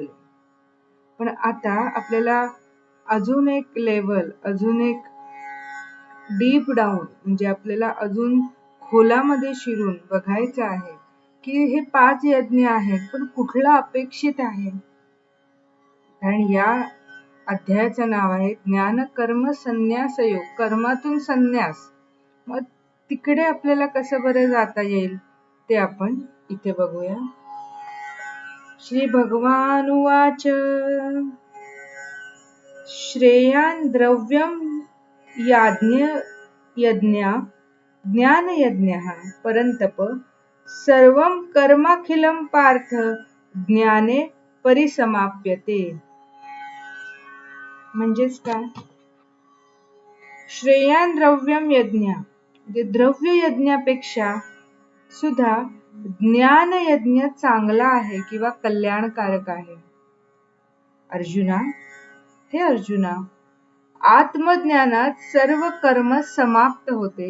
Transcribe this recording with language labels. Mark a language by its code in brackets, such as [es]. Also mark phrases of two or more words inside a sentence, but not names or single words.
[mr] पण आता आपल्याला अजून एक लेवल, अजून एक [en] deep down [mr] म्हणजे आपल्याला अजून खोलामध्ये शिरून बघायचं आहे की हे 5 यज्ञ आहेत, पण कुठला अपेक्षित आहे। कारण या अध्यायाचं नाव आहे ज्ञान कर्म संन्यास योग, कर्मातून संन्यास। मग तिकडे आपल्याला कसं बरं जाता येईल ते आपण इथे बघूया। [sa] श्री भगवान उवाच श्रेयान् द्रव्यं यज्ञा ज्ञान यज्ञः परंतप सर्वं कर्माखिलं पार्थ ज्ञाने परिसमाप्यते। [mr] म्हणजेच काय, [sa] श्रेयान् द्रव्यं यज्ञ [mr] म्हणजे द्रव्य यज्ञापेक्षा सुद्धा ज्ञान यज्ञ चांगला आहे किंवा कल्याणकारक आहे। अर्जुना, आत्मज्ञानात सर्व कर्म समाप्त होते।